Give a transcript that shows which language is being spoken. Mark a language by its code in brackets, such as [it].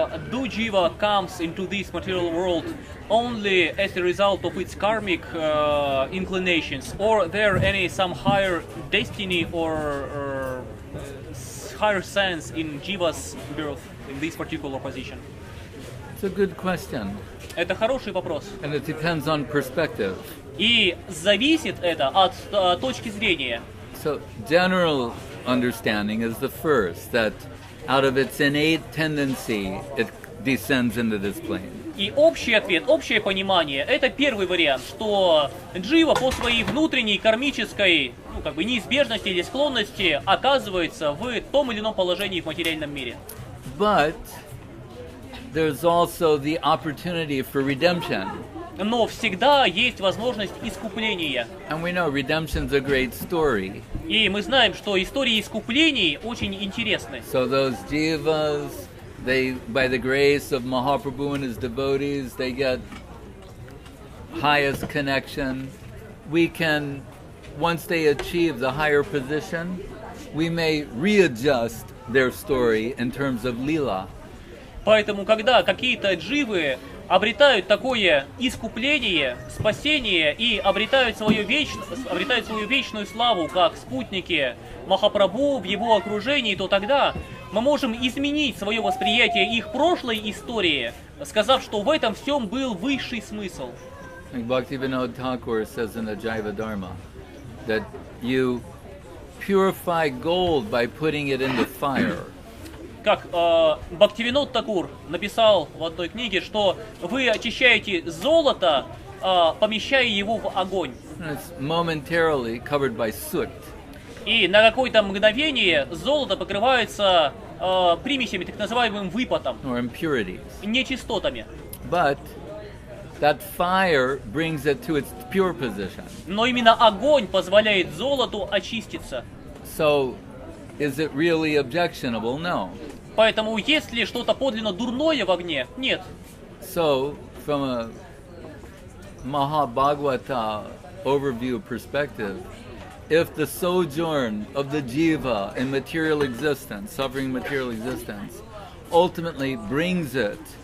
[en] Do Jiva comes into this material world only as a result of its karmic inclinations, or there any some higher destiny or higher sense in Jiva's birth in this particular position? It's a good question. [ru] Это хороший вопрос. [en] And it depends on perspective. [ru] И зависит это от точки зрения. [en] So, general understanding is the first, that out of its innate tendency, it descends into this plane. [ru] И общий ответ, общее понимание, это первый вариант, что джива по своей внутренней кармической, неизбежности или склонности оказывается в том или ином положении в материальном мире. [en] But there's also the opportunity for redemption. [ru] Но всегда есть возможность искупления. [en] And we know redemption's a great story. [ru] И мы знаем, что истории искуплений очень интересны. [en] So those jivas, they, by the grace of Mahaprabhu and his devotees, they get highest connection. We can once they achieve the higher position, we may readjust their story in terms of lila. [ru] Поэтому, когда какие-то дживы обретают такое искупление, спасение и обретают свою вечную славу, как спутники Махапрабху в его окружении, то тогда мы можем изменить свое восприятие их прошлой истории, сказав, что в этом всем был высший смысл. [en] Like Bhaktivinoda Thakur says in the Jaiva Dharma, that you purify gold by putting it in the fire. [ru] Как Бхактивинод Такур написал в одной книге, что вы очищаете золото, помещая его в огонь. [en] It's momentarily covered by soot. [ru] И на какое-то мгновение золото покрывается примесями, так называемым выпотом, [en] Or impurities. [ru] нечистотами. [en] But that fire brings it to its pure position. [ru] Но именно огонь позволяет золоту очиститься. [en] So, is it really objectionable? No. [ru] Поэтому есть ли что-то подлинно дурное в огне? Нет. [en] So, from a Mahabhagavata overview perspective, if the sojourn of the jiva in material existence, suffering material existence, ultimately brings it